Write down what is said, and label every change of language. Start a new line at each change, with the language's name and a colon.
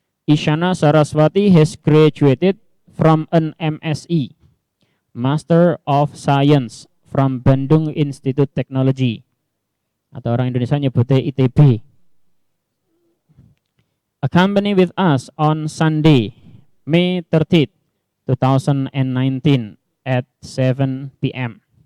English: Isyana Saraswati has graduated from an MSE, Master of Science from Bandung Institute Technology.
Indonesian: Atau orang Indonesia nyebutnya ITB.
English: Accompany with us on Sunday, May 30th, 2019 at 7 p.m.